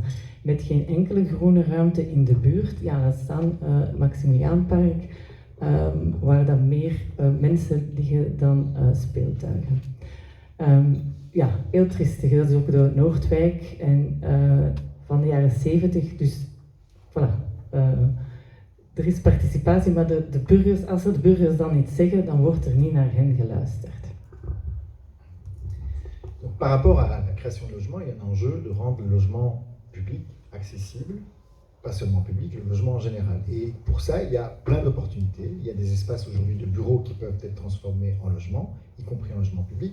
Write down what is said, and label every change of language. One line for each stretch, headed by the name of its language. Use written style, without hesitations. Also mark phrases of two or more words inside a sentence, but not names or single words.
Dutch: Met geen enkele groene ruimte in de buurt. Ja, dat staan Maximiliaanpark, waar dan meer mensen liggen dan speeltuigen. Ja, heel triestig. Dat is ook de Noordwijk en van de jaren 70. Dus voilà. Er is participatie, maar de burgers, als de burgers dan iets zeggen, dan wordt er niet naar hen geluisterd.
French: Donc, par rapport à la création de logements, il y a un enjeu de rendre le logement public accessible, pas seulement public, le logement en général. Et pour ça, il y a plein d'opportunités. Il y a des espaces aujourd'hui de bureaux qui peuvent être transformés en logements, y compris en logement public.